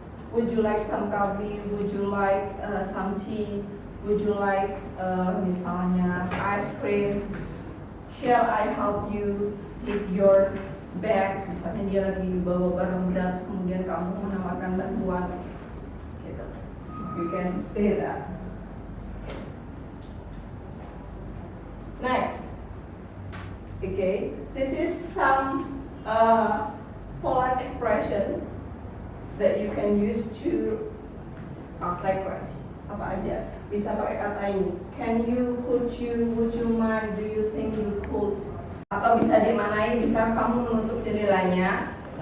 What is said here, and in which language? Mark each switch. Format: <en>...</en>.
<en>Would you like some coffee? Would you like some tea? Would you like misalnya ice cream? Shall I help you with your bag?</en> <id>Misalnya dia lagi bawa barang berat, kemudian kamu menawarkan bantuan.</id> <en>You can say that. Next. This is some polite expression that you can use to ask request.</en> <id>Apa aja bisa pakai kata ini.</id> <en>Can you, could you, would you mind, do you think you could.</en> <id>Atau bisa dimanai, bisa kamu menutup jendelanya.</id>